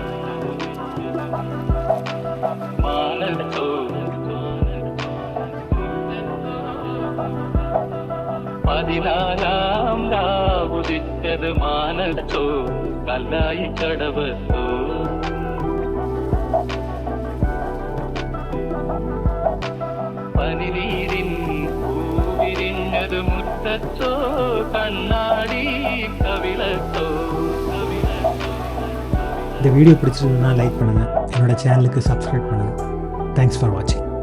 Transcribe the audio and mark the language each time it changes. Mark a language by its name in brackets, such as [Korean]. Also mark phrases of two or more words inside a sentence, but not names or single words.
[Malayalam] മാനത്തോ പതിനാലാം രാവുദിച്ചത് മാനത്തോ കല്ലായി കടവത്തോ പനിനീരിൻ പൂവിരിഞ്ഞത് മുറ്റത്തോ കണ്ണാടി കവിളത്തോ [Tamil] இந்த வீடியோ பிடிச்சிருந்ததுன்னா லைக் பண்ணுங்கள், என்னோடய சேனலுக்கு சப்ஸ்கிரைப் பண்ணுங்கள். [English] thanks for watching.